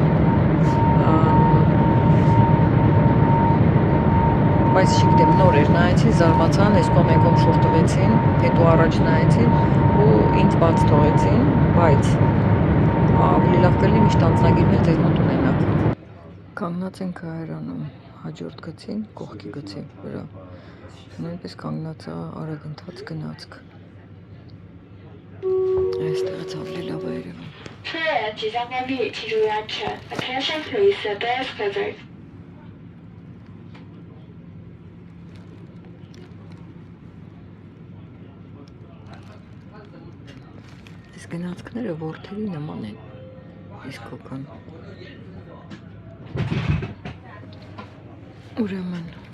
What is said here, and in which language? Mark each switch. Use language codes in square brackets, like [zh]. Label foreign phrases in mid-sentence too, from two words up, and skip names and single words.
[hy] բայց չգիտեմ, նոր էր նայեցին, զարմացան, այս կողմ եկում շուրտվեցին, հետո առաջ նայեցին ու ինձ բաց թողեցին, բայց ավելի լավ կլինի միշտ անձնագիրն էլ ձեզ մոտ ունենաք։ Կանգնած են կայարանում, հաջորդ գծին, կողքի գծի վրա, նույնպես կանգնած է արագընթաց գնացք։ Այստեղից ավելի լավ է երևում։ [zh] 车人即将关闭，请注意安全。 [en] Attention please, the door is closed. [hy] Այս գնացքները որդերի նման են, իսկական։ Ուրեմն,